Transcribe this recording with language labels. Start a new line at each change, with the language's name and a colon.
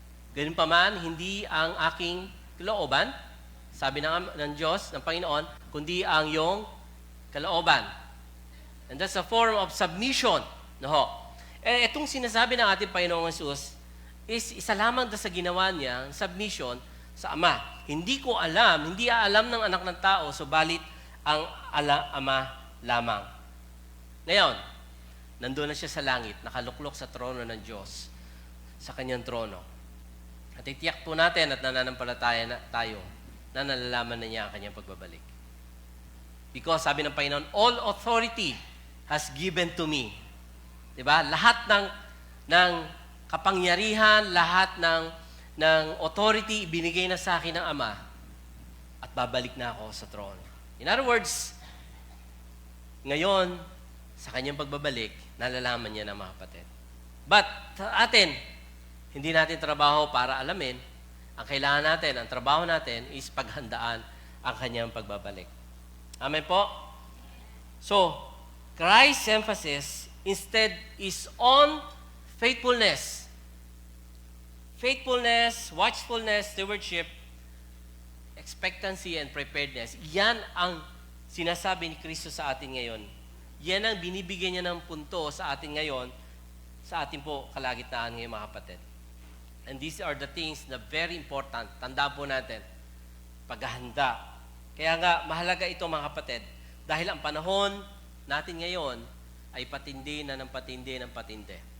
Filipino: Ganun pa man, hindi ang aking kalooban, sabi ng Diyos, ng Panginoon, kundi ang iyong kalooban.
English: And that's a form of submission. No?
Filipino: Itong sinasabi ng ating Panginoong Jesus is isa lamang sa ginawa niya, submission sa Ama. Hindi alam ng anak ng tao, subalit ang Ama lamang. Ngayon, nandun na siya sa langit, nakaluklok sa trono ng Diyos, sa kanyang trono. At itiyak po natin at nananampalataya tayo na nalalaman na niya ang kanyang pagbabalik.
English: Because
Filipino: sabi ng Panginoon,
English: all authority has given to me.
Filipino: Diba? Lahat ng kapangyarihan, lahat ng authority ibinigay na sa akin ng Ama at babalik na ako sa trono. In other words, ngayon, sa kanyang pagbabalik, nalalaman niya na mga kapatid. But sa atin, hindi natin trabaho para alamin. Ang kailangan natin, ang trabaho natin is paghandaan ang kanyang pagbabalik. Amen po?
English: So, Christ's emphasis instead is on faithfulness. Faithfulness, watchfulness, stewardship, expectancy, and preparedness.
Filipino: Yan ang sinasabi ni Kristo sa atin ngayon. Yan ang binibigyan niya ng punto sa atin ngayon, sa ating po kalagitnaan ngayon mga kapatid.
English: And these are the things na very important.
Filipino: Tandaan po natin, paghahanda. Kaya nga, mahalaga ito mga kapatid, dahil ang panahon natin ngayon ay patindi na ng patindi ng patindi.